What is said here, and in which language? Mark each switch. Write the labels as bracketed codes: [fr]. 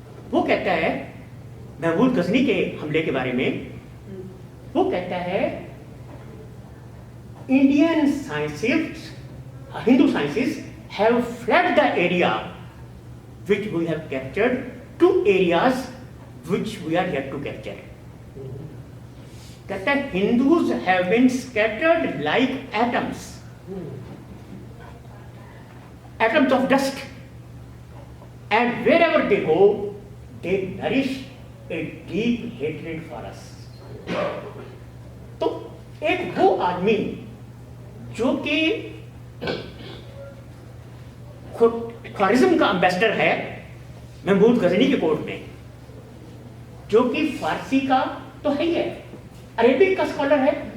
[hi] वो कहता है महमूद गजनी के हमले के बारे में, वो कहता है [en] Indian scientist, Hindu scientist have flood the area which we have captured to areas which we are yet to capture. [hi] कहता है [en] Hindus have been scattered like atoms, atoms of dust, and wherever they go, they nourish a deep hatred for us. [hi] तो एक वो आदमी जो कि ख्वारिज्म का ambassador है महमूद गजनी के कोर्ट में, जो कि फारसी का तो है ही है, अरेबिक का स्कॉलर है,